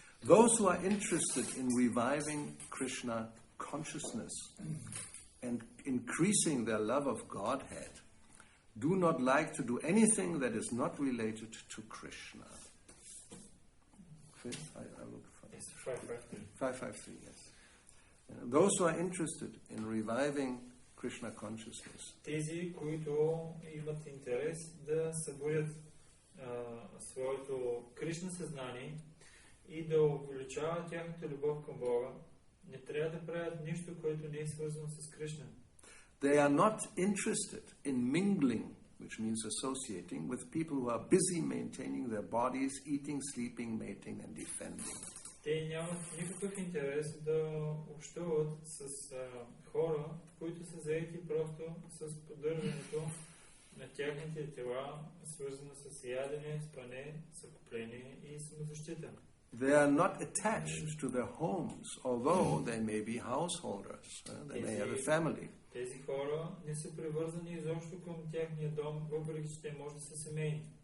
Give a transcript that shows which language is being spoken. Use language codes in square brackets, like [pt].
[en] Those who are interested in reviving Krishna consciousness and increasing their love of Godhead do not like to do anything that is not related to Krishna. I look for it. 553, yes. Those who are interested in reviving Krishna consciousness. [bg] Тези, които имат интерес да събудят своето Кришна съзнание и да увеличават тяхната любов към Бога, не трябва да правят нищо, което не е свързано с Кришна. [en] They are not interested in mingling, which means associating, with people who are busy maintaining their bodies, eating, sleeping, mating and defending. [bg] те нямат никакъв интерес да общуват с хора, които са заети просто с поддържането на тяхните тела, свързано с ядене, спане, съкупление и самозащита. [en] They are not attached to their homes, although they may be householders. They may have a family. [bg] Тези хора не са привързани изобщо към тяхния дом, въпреки че те може да са семейни.